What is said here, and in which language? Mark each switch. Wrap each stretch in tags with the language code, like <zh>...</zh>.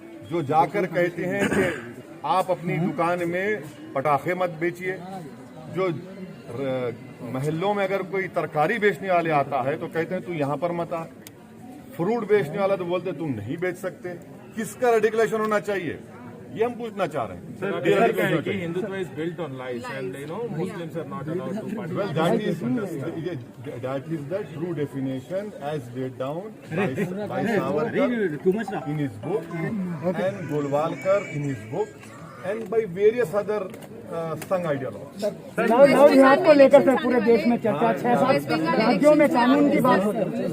<hi>जो जाकर कहते हैं कि आप अपनी दुकान में पटाखे मत बेचिए, जो महल्लों में अगर कोई तरकारी बेचने वाले आता है तो कहते हैं तू यहाँ पर मत आ, फ्रूट बेचने वाला तो बोलते तुम नहीं बेच सकते। किसका रेडिकलाइजेशन होना चाहिए, ये हम पूछना चाह रहे हैं।</hi> <en>Hindutva is built on lies and Muslims are not allowed to participate. Well, that is the true definition as laid down by Savarkar in his book and Golwalkar in his book and by various other</en> <hi>संघ ideology. Love जिहाद को लेकर sir पूरे देश में चर्चा, 6-7 राज्यों में कानून की बात होती है।</hi>